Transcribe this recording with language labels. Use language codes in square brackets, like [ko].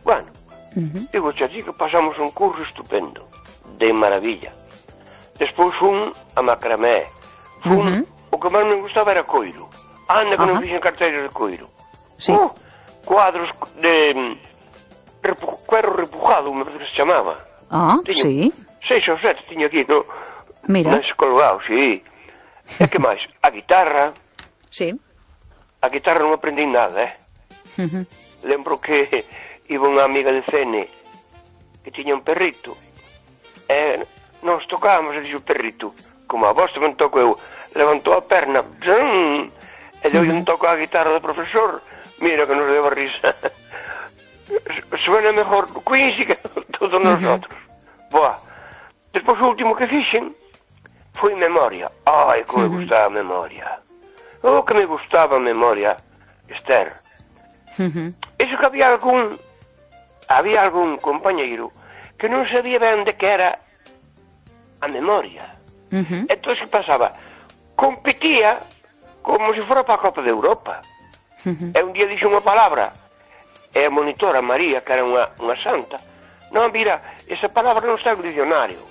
[es] Bueno, digo, chachico, pasamos un curso estupendo, de maravilla. Después fui a macramé, fui o que más me gustaba era coiro. [gl] Anda que no fixen carteiras de coiro. Sí. [es] Cuadros de cuero repujado, me parece que se chamaba. Ah, sí. [gl] Seis ou sete tiño aquí, no? Mira. Mais colgado, sí. E que máis? A guitarra. Sí. A guitarra non aprendí nada, eh? Lembro que iba unha amiga de Cene que tiña un perrito. E nos tocábamos, e dixo o perrito... Como a vos tamén toco eu, levantou a perna, zum, e deu un toco a guitarra do profesor, mira que nos deu a risa. [es] Suena mejor Quincy que todos nosotros. [gl] Boa. Despois o último que fixen foi memoria. Ai, como me gustaba memoria. Oh, que me gustaba memoria, Esther. Iso que había algún compañeiro que non sabía ben de que era a memoria. [es] Entonces, ¿qué pasaba? Competía como si fuera para a Copa de Europa. [gl] E un día dixo unha palabra, e a monitora María, que era unha santa, no, mira, esa palabra non está no dicionario.